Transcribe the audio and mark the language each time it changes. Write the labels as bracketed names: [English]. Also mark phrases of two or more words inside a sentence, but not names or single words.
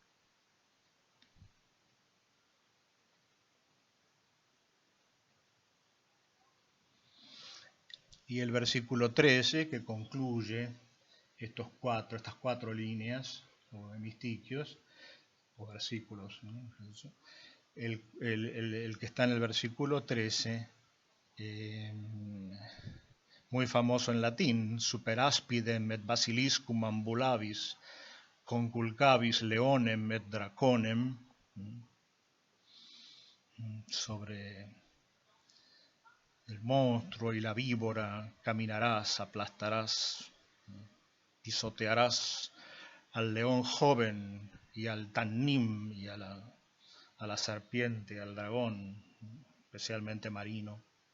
[Spanish] Y el versículo 13, que concluye estas cuatro líneas, o hemistiquios, o versículos, ¿no? El que está en el versículo 13, muy famoso en latín, [Latin] super aspidem et basiliscum ambulavis, conculcavis leonem et draconem, [Spanish] sobre el monstruo y la víbora caminarás, aplastarás, pisotearás al león joven y al tannim y a la serpiente, al dragón, especialmente marino.